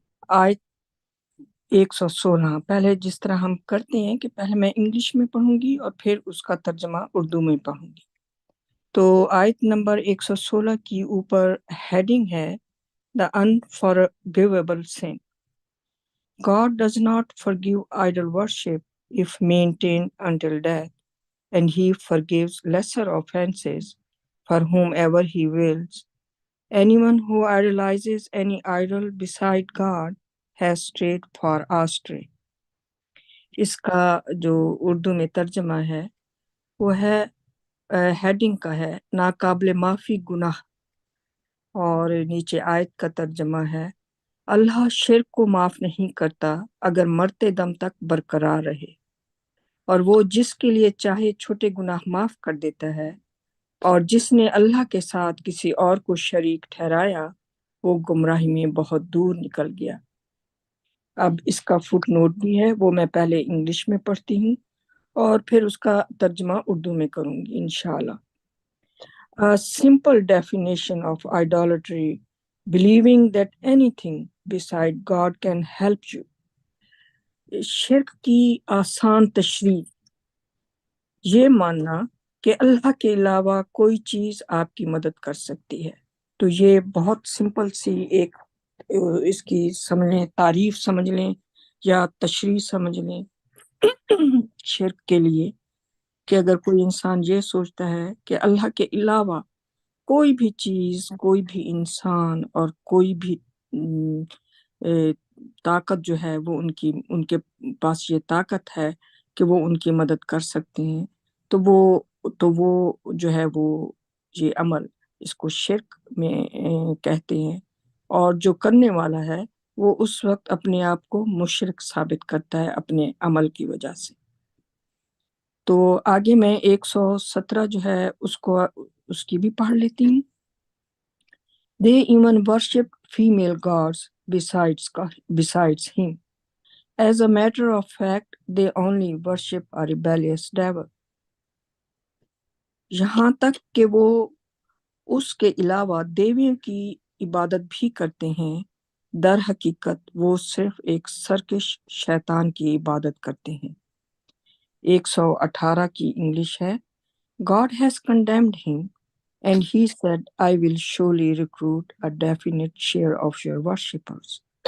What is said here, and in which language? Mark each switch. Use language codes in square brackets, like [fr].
[hi] आयत 116। पहले जिस तरह हम करते हैं कि पहले मैं इंग्लिश में पढ़ूंगी और फिर उसका तर्जमा उर्दू में पढ़ूंगी। तो आयत नंबर 116 की ऊपर हेडिंग है the unforgivable sin. [en] God does not forgive idol worship if maintained until death, and he forgives lesser offenses for whomever he wills. Anyone who idolizes any idol beside God has strayed far astray. [hi] इसका जो उर्दू में तर्जमा है वो है heading का है नाकाबिल माफ़ी गुनाह, और नीचे आयत का तर्जमा है अल्लाह शिर्क को माफ़ नहीं करता अगर मरते दम तक बरकरार रहे, और वो जिसके लिए चाहे छोटे गुनाह माफ़ कर देता है, और जिसने अल्लाह के साथ किसी और को शरीक ठहराया वो गुमराही में बहुत दूर निकल गया। अब इसका फुट नोट भी है, वो मैं पहले इंग्लिश में पढ़ती हूँ और फिर उसका तर्जमा उर्दू में करूँगी इंशाल्लाह। [en] A simple definition of idolatry: believing that anything beside God can help you. [hi] शिर्क की आसान तशरीह ये मानना कि अल्लाह के अलावा कोई चीज़ आपकी मदद कर सकती है। तो ये बहुत सिंपल सी एक इसकी समझ लें, तारीफ समझ लें या तशरीह समझ लें शिर्क के लिए, कि अगर कोई इंसान ये सोचता है कि अल्लाह के अलावा कोई भी चीज़, कोई भी इंसान और कोई भी ताकत जो है वो उनके पास ये ताकत है कि वो उनकी मदद कर सकते हैं, तो वो जो है वो ये अमल इसको शिर्क में कहते हैं, और जो करने वाला है वो उस वक्त अपने आप को मुशरिक साबित करता है अपने अमल की वजह से। तो आगे मैं 117 जो है उसकी भी पढ़ लेती हूँ। [en] They even worship female gods besides him. As a matter of fact, they only worship a rebellious devil. [hi] यहाँ तक कि वो उसके अलावा देवियों की इबादत भी करते हैं, दर हकीकत वो सिर्फ एक सरकश शैतान की इबादत करते हैं। [en] 118 [hi] की इंग्लिश है [en] God has condemned him, and he said, I will surely recruit a definite share of your worshippers.